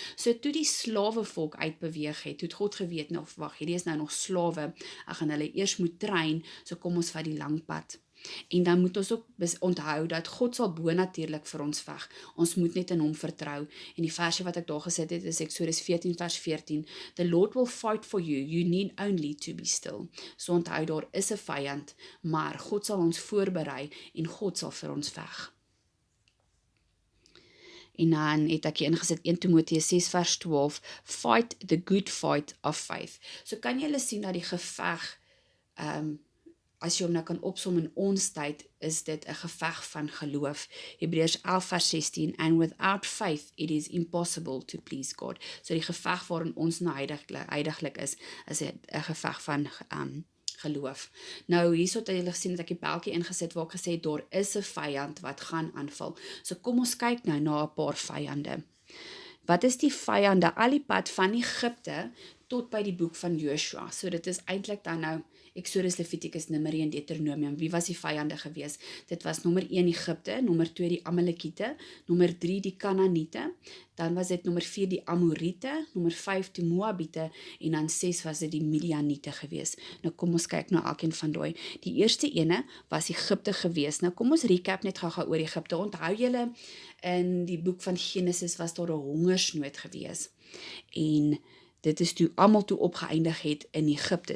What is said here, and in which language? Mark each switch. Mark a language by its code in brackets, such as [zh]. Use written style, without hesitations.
[af] So toe die slawe volk uitbeweeg het, toe het God geweet, nou wag, hierdie is nou nog slawe, ek gaan hulle eers moet train, so kom ons vat die lang pad. En dan moet ons ook onthou dat God sal bonatuurlik vir ons veg. Ons moet net in hom vertrou. En die versie wat ek daar gesit het is Exodus 14 vers 14. [en] The Lord will fight for you. You need only to be still. [af] So onthou, daar is 'n vyand, maar God sal ons voorberei en God sal vir ons veg. En dan het ek hier ingesit 1 Timoteus 6 vers 12. [en] Fight the good fight of faith. [af] So kan julle sien dat die geveg, as jy hom nou kan opsom in ons tyd, is dit 'n geveg van geloof. Hebreërs 11 vers 16, [en] and without faith it is impossible to please God. [af] So die geveg waarin ons nou heiliglik is 'n geveg van geloof. Nou hierso het julle gesien dat ek die pyltjie ingesit waar ek gesê het, daar is 'n vyand wat gaan aanval. So kom ons kyk nou na 'n paar vyande. Wat is die vyande al die pad van Egipte tot by die boek van Josua? So dit is eintlik dan nou Exodus, Levitikus, Numeri en Deuteronomium. Wie was die vyande gewees? Dit was nommer 1 Egipte, nommer 2 die Amalekiete, nommer 3 die Kanaaniete, dan was dit nommer 4 die Amoriete, nommer 5 die Moabiete, en dan 6 was dit die Midianiete gewees. Nou kom ons kyk na elkeen van daai. Die eerste ene was Egipte gewees. Nou kom ons recap net gou-gou oor Egipte. Onthou julle, in die boek van Genesis was daar 'n hongersnood gewees. En dit is toe almal toe opgeëindig het in Egipte.